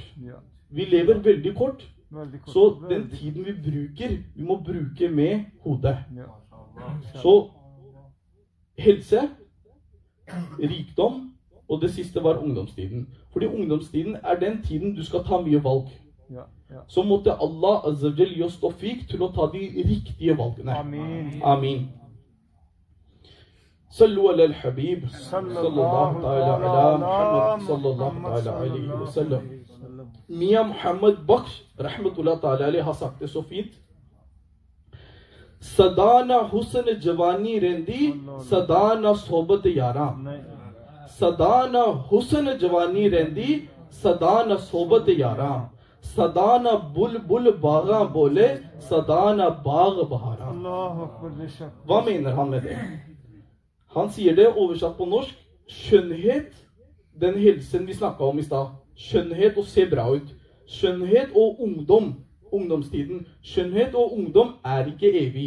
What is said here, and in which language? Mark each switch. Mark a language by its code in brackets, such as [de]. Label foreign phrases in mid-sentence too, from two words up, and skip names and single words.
[no] Vi lever veldig kort, så den tiden vi bruker, vi må bruke med hodet. Så helse, rikdom, og det siste var ungdomstiden. Fordi ungdomstiden er den tiden du skal ta mye valg. Så måtte Allah [ar] عز وجل [no] gi oss tawfiq til å ta de riktige valgene. Amin. [ar] صلوا على الحبيب، صلى الله تعالى على محمد، صلى الله تعالى عليه وسلم. [no] Mia Muhammad Baksh, [ar] رحمة الله تعالى عليه, [no] har sagt det så fint. [pa] سدا نہ حسن جوانی رہندی، سدا نہ صحبت یاراں. سدا نہ حسن جوانی رہندی، سدا نہ صحبت یاراں. سدا نہ بلبل باغ بولے، سدا نہ باغ بہاراں. [no] Hva mener han med det? Han sier det oversatt på norsk. Skjønnhet, den helsen vi snakket om i stad. Skjønnhet og se bra ut. Skjønnhet og ungdom, ungdomstiden. Skjønnhet og ungdom er ikke evig.